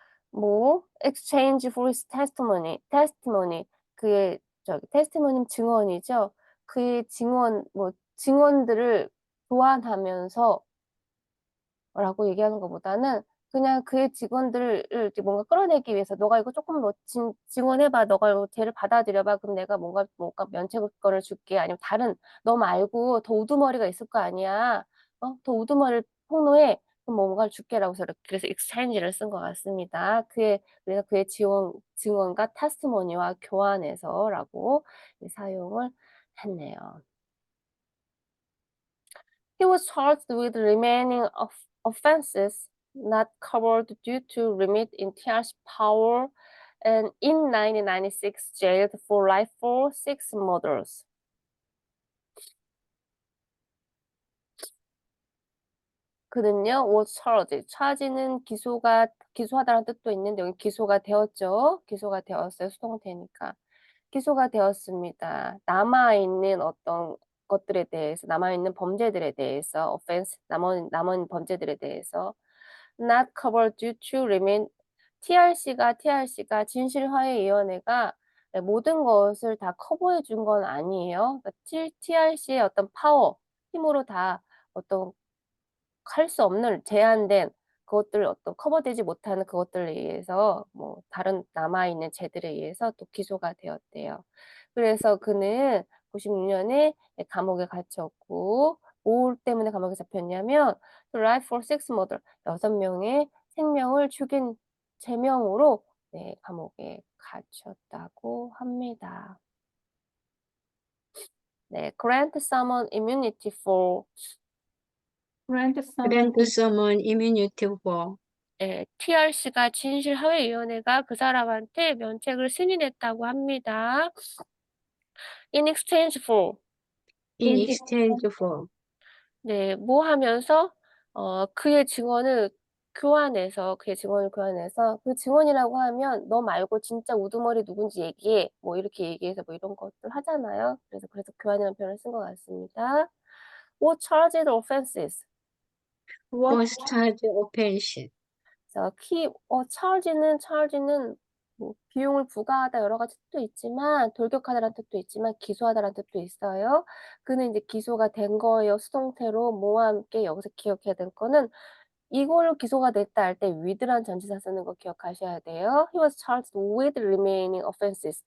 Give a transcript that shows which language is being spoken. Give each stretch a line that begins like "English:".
English: 뭐, exchange for his testimony.
Korean: 그의, testimony 증언이죠. 그의 증언들을 교환하면서 라고 얘기하는 것보다는 그냥 그의 직원들을 이렇게 뭔가 끌어내기 위해서 너가 이거 조금 증언해봐. 너가 이거 죄를 받아들여봐. 그럼 내가 뭔가 면책권을 줄게. 아니면 다른 너 말고 더 우두머리가 있을 거 아니야. 더 우두머리를 폭로해. 그럼 뭔가를 줄게라고 해서 그래서 exchange를 쓴 것 같습니다. 그래서 그의 증언과 테스티모니와 교환해서라고 사용을 했네요.
English: He was charged with remaining offenses not covered due to limit in TR's power and in 1996 jailed for life for 6 murders.
Korean: 그는요,
English: was charged.
Korean: charge는 기소하다라는 뜻도 있는데 여기 기소가 되었죠. 기소가 되었어요. 수동태니까. 기소가 되었습니다. 남아있는 어떤 것들에 대해서, 남아있는 범죄들에 대해서, offense, 남은 범죄들에 대해서
English: not covered due to remain
Korean: TRC가 진실화해위원회가 모든 것을 다 커버해 준 건 아니에요. 그러니까 TRC의 어떤 파워, 힘으로 다 어떤 할 수 없는 제한된 그것들 어떤 커버되지 못하는 그것들에 의해서 뭐 다른 남아있는 죄들에 의해서 또 기소가 되었대요. 그래서 그는 96년에 감옥에 갇혔고 뭐 때문에 감옥에 잡혔냐면
English: to life for six murder
Korean: 6명의 생명을 죽인 죄명으로 네, 감옥에 갇혔다고 합니다.
English: 네, grant someone immunity for Grant someone grant someone immunity for
Korean: TRC가 진실화해위원회가 그 사람한테 면책을 승인했다고 합니다.
English: In exchange for in exchange for
Korean: 네, 뭐 하면서 그의 증언을 교환해서 그 증언이라고 하면 너 말고 진짜 우두머리 누군지 얘기해 뭐 이렇게 얘기해서 뭐 이런 것들 하잖아요. 그래서 교환이라는 표현을 쓴 것 같습니다.
English: What charged offenses? what was charged offense
Korean: 그래서 charge는 뭐 비용을 부과하다 여러 가지 뜻도 있지만 돌격하다라는 뜻도 있지만 기소하다라는 뜻도 있어요. 그는 이제 기소가 된 거예요. 수동태로 뭐와 함께 여기서 기억해야 될 거는 이걸로 기소가 됐다 할 때 with라는 전치사 쓰는 거 기억하셔야 돼요.
English: He was charged with remaining offenses.